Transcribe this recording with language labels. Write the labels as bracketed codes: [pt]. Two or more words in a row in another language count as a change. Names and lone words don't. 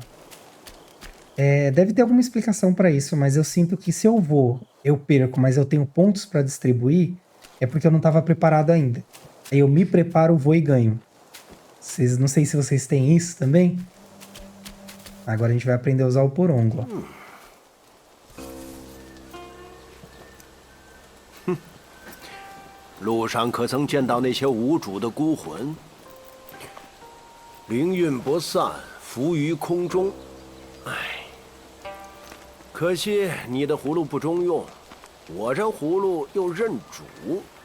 [pt] Deve ter alguma explicação pra isso, mas eu sinto que se eu perco, mas eu tenho pontos pra distribuir, é porque eu não tava preparado ainda. Aí eu me preparo, vou e ganho. Não sei se vocês têm isso também. Agora a gente vai aprender a usar o porongo, ó. [zh] 路上可曾见到那些无主的孤魂？灵韵不散，浮于空中。唉，可惜你的葫芦不中用，我这葫芦又认主。